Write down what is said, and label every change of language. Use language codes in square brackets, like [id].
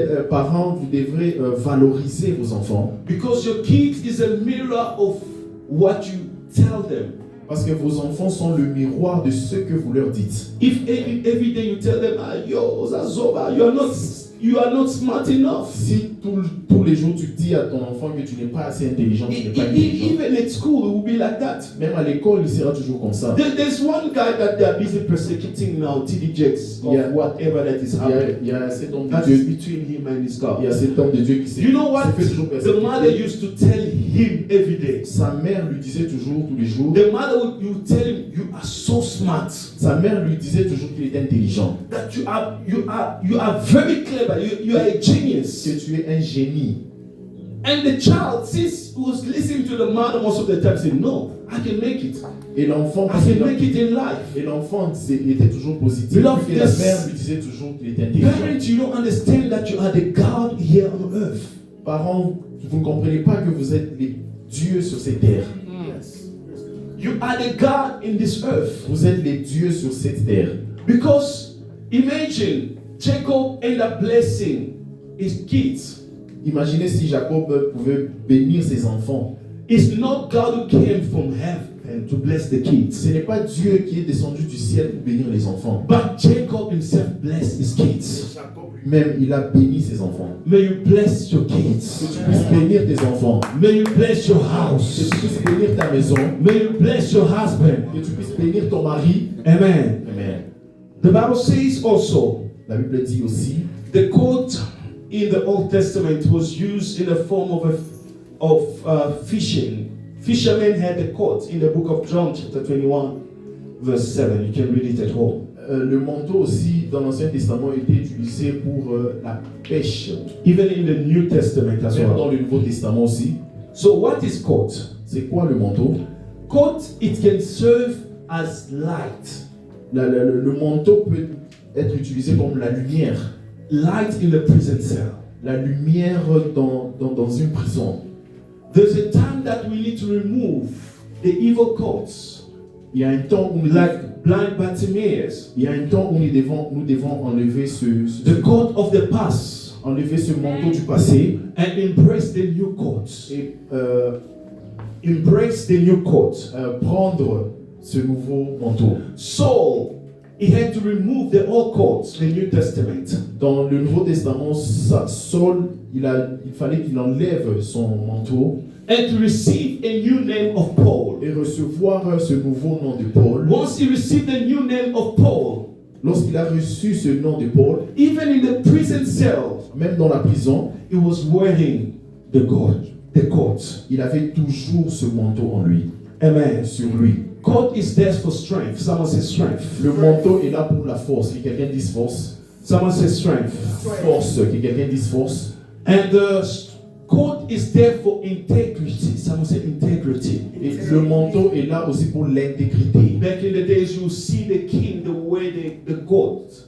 [fr] Parents, vous devrez valoriser vos enfants [en] Because your kids is a mirror of what you tell them. [fr] parce que vos enfants sont le miroir de ce que vous leur dites. [en] If every day you tell them, ah, yo, Zazoba, you are not smart enough. [fr] Si tous les jours tu dis à ton enfant que tu n'es pas assez intelligent, tu n'es pas intelligent, [en] Even at school, it will be like that. [fr] même à l'école, il sera toujours comme ça. [en] There's one guy that they are busy persecuting now, TD Jakes, of Yeah. whatever that is happening. [fr] Il y a cet homme [en] That [fr] de [en] is [fr] Dieu, [en] between him and his [fr] il [en] God. [fr] y a cet homme de Dieu qui s'est [en] You know what? [fr] s'est fait toujours [en] The mother [fr] persécuter. [en] used to tell him every day. [fr] Sa mère lui disait toujours, tous les jours, [en] The mother would you tell him, you are so smart. [fr] sa mère lui disait toujours qu'il était intelligent, [en] That you are very clever. You are a genius. [fr] que tu es un génie. [en] And the child, since he was listening to the mother most of the time, said, "No, I can make it. [fr] Et l'enfant, [en] I can make it in life." [fr] et l'enfant était toujours positif. [en] Beloved, [fr] Et la [en] this- [fr] mère lui disait toujours qu'il était intelligent. [en] Parents, you don't understand that you are the God here on earth. [fr] Parents, vous ne comprenez pas que vous êtes les dieux sur cette terre. [en] You are the God in this earth. [fr] Vous êtes les dieux sur cette terre. [en] Because imagine Jacob end up blessing his kids. [fr] Imaginez si Jacob pouvait bénir ses enfants. [en] It's not God who came from heaven to bless the kids, [fr] Ce n'est pas Dieu qui est descendu du ciel pour bénir les enfants. [en] but Jacob himself blessed his kids. [fr] Jacob lui-même, il a béni ses enfants. [en] May you bless your [fr] Que [en] kids. [fr] tu puisses bénir tes enfants. [en] May you bless your [fr] Que [en] house. [fr] tu puisses bénir ta maison. [en] May you bless your husband. [fr] Que tu puisses bénir ton mari. [en] Amen. [fr] Amen. [en] The Bible says also, [fr] La Bible dit aussi, [en] the coat in the Old Testament was used in the form of fishing. Fishermen had a coat in the book of John chapter 21 verse 7. You can read it at home. [fr] le manteau aussi dans l'Ancien Testament était utilisé pour la pêche. [en] Even in the New Testament as [fr] Même dans [en] well. [fr] le Nouveau Testament aussi. [en] So what is coat? [fr] C'est quoi le manteau? [en] Coat, it can serve as light. [fr] Le manteau peut être utilisé comme la lumière. [en] Light in the prison cell. [fr] La lumière dans une prison. [en] There's a time that we need to remove the evil coats, [fr] Il y a un temps où [en] like blind Bartimaeus, [fr] il y a un temps où nous devons enlever [en] the coat of the past, [fr] enlever ce manteau du passé [en] and embrace the new coat. [fr] et [en] Embrace the new coat. [fr] prendre ce nouveau manteau. [en] Saul, he had to remove the old coats, the New Testament, [fr] Dans le Nouveau Testament, Saul, il fallait qu'il enlève son manteau [en] and to receive a new name of Paul. [fr] et recevoir ce nouveau nom de Paul. [en] Once he received the new name of Paul, [fr] Lorsqu'il a reçu ce nom de Paul, [en] even in the prison cell, [fr] même dans la prison, [en] he was wearing the coat. [fr] il avait toujours ce manteau en lui, [en] Amen. [fr] sur lui. [en] Coat is there for strength. Someone says strength. [fr] Le manteau est là pour la force. Que quelqu'un dise force. [en] Someone says strength. [fr] Force. Que quelqu'un dise force. [en] And the coat is there for integrity. Someone say integrity. [fr] Et le manteau est là aussi pour l'intégrité. [en] Back in the days, you see the king, the way the coat.